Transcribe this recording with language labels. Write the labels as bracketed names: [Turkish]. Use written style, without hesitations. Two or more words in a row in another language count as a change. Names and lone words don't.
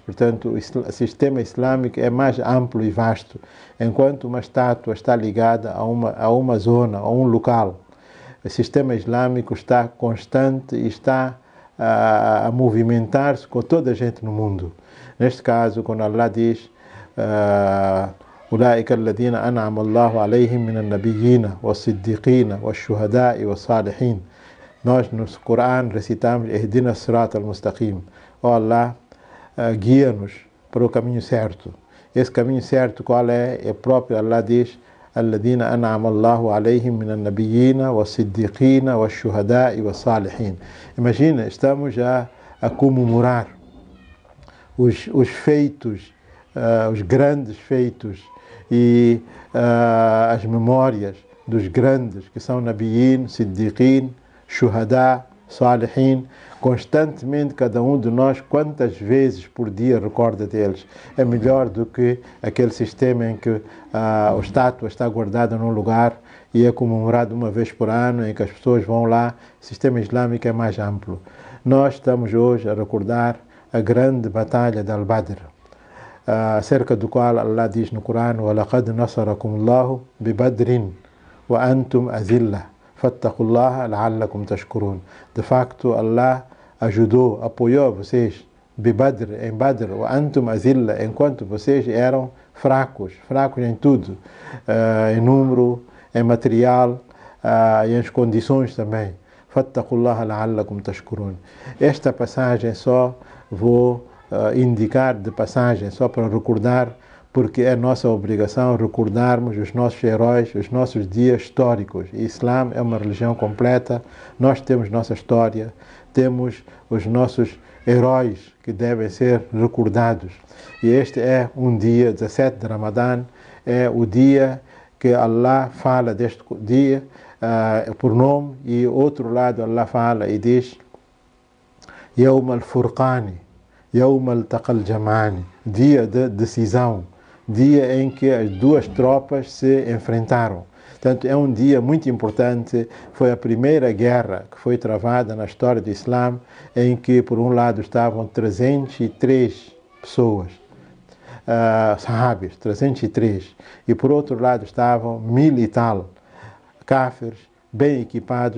[Portuguese] Portanto, o sistema islâmico é mais amplo e vasto. Enquanto uma estátua está ligada a uma zona, a um local, o sistema islâmico está constante e está a movimentar-se com toda a gente no mundo. Neste caso, quando Allah diz [Arabic] أولئك الذين أنعم الله عليهم من النبيين والصديقين والشهداء والصالحين, [Portuguese] nós no Corão recitamos [Arabic] اهدنا الصراط المستقيم. [Portuguese] Oh Allah, guia-nos para o caminho certo. Esse caminho certo qual é? É próprio. Allah diz: [Arabic] الذين أنعم الله عليهم من النبيين والصديقين والشهداء والصالحين. [Portuguese] Imagina, estamos a comemorar os feitos, os grandes feitos e as memórias dos grandes que são [Arabic] نبيين، صديقين، شهداء، صالحين, [Portuguese] constantemente cada um de nós, quantas vezes por dia recorda deles. É melhor do que aquele sistema em que a estátua está guardada num lugar e é comemorado uma vez por ano, em que as pessoas vão lá. O sistema islâmico é mais amplo. Nós estamos hoje a recordar a grande batalha de Al-Badr, acerca do qual Allah diz no Corão: [Arabic] وَلَقَدْ نَصَرَكُمُ اللَّهُ بِبَدْرٍ وَأَنْتُمْ أَذِلَّةٌ فَاتَّقُوا اللَّهَ لَعَلَّكُمْ تَشْكُرُونَ. [Portuguese] De facto, Allah ajudou, apoiou vocês em Badr, [Arabic] وَأَنْتُمْ أَذِلَّةٌ, [Portuguese] enquanto vocês eram fracos em tudo, em número, em material e em condições também. [Arabic] فَاتَّقُوا اللَّهَ لَعَلَّكُمْ تَشْكُرُونَ. [Portuguese] Esta passagem só vou indicar de passagem, só para recordar, porque é nossa obrigação recordarmos os nossos heróis, os nossos dias históricos. O Islã é uma religião completa, nós temos nossa história, temos os nossos heróis que devem ser recordados. E este é um dia, 17 de Ramadã, é o dia que Allah fala deste dia por nome, e outro lado Allah fala e diz: [Arabic] يوم الفرقان، يوم التقى الجمعان, [Portuguese] dia de decisão, dia em que as duas tropas se enfrentaram. Portanto, é um dia muito importante. Foi a primeira guerra que foi travada na história do Islã, em que por um lado estavam 303 pessoas, sahábios, 303, e por outro lado estavam 1000 e tal cáfirs, bem equipados.